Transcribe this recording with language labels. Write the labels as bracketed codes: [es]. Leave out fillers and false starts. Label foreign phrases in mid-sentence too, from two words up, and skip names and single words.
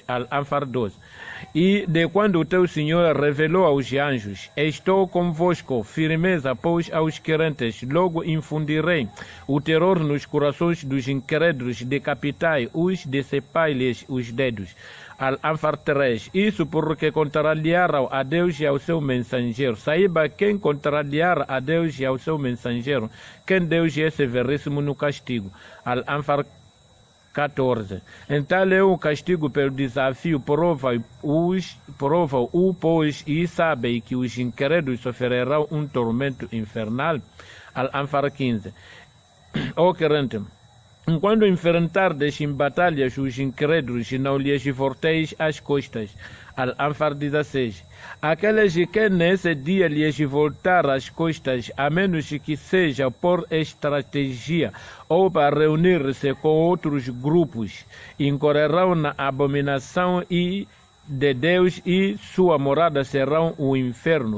[pt] Al-Anfal 12. E de quando o teu Senhor revelou aos anjos: estou convosco, firmeza, pois aos crentes logo infundirei o terror nos corações dos incrédulos, decapitai-os, decepai-lhes os dedos. Al-Anfal 3. Isso porque contrariaram a Deus e ao seu mensageiro. Saiba quem contrariar a Deus e ao seu mensageiro, quem Deus é severíssimo no castigo. Al-Anfal 14. Então é o castigo pelo desafio, prova-o, pois, e sabe que os incrédulos sofrerão um tormento infernal. Al-Anfal 15. Ó crente, quando enfrentardes em batalhas os incrédulos, não lhes volteis as costas. Al-Anfal 16. Aqueles que nesse dia lhes voltar as costas, a menos que seja por estratégia ou para reunir-se com outros grupos, incorrerão na abominação de Deus e sua morada serão o inferno.